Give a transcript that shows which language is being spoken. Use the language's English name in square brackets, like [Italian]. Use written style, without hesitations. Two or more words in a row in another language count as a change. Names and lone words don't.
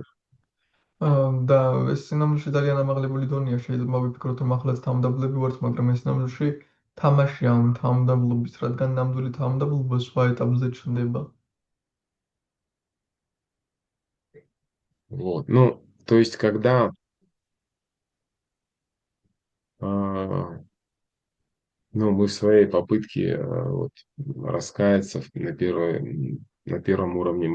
[Georgian] და ეს სინამდვილეში ძალიან ამაღლებული დონეა. შეიძლება ვიფიქროთ, რომ ახლაც თავმდაბლები ვართ, მაგრამ ეს სინამდვილეში თამაშია ამ თავმდაბლობის, რადგან ნამდვილი თავმდაბლობა სხვა ეტაპზე ჩნდება. [Russian] Вот. Ну, то есть, когда а, ну, мы в своей попытке вот, раскаяться на первом уровне